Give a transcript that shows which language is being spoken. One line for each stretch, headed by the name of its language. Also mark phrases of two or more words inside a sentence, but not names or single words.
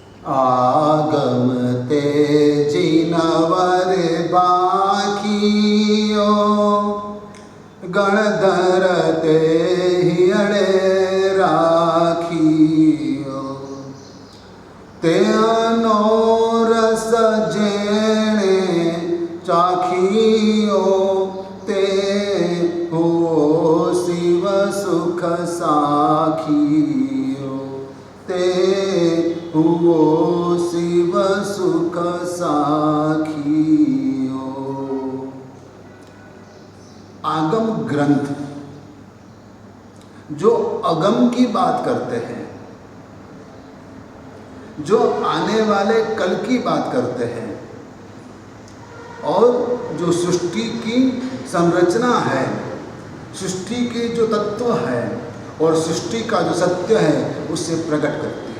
Gujarati: આગમ તેજી નવર બાખિયો ગણધર તે હિયડે રાખિયો તે અનો રસ જેણે ચાખિયો તે હો શિવ સુખ સાખિયો તે હુઓ શિવ સુખ સાખિયો।
Hindi: आगम ग्रंथ जो अगम की बात करते हैं, जो आने वाले कल की बात करते हैं, और जो सृष्टि की संरचना है, सृष्टि के जो तत्व है और सृष्टि का जो सत्य है उससे प्रकट करती है।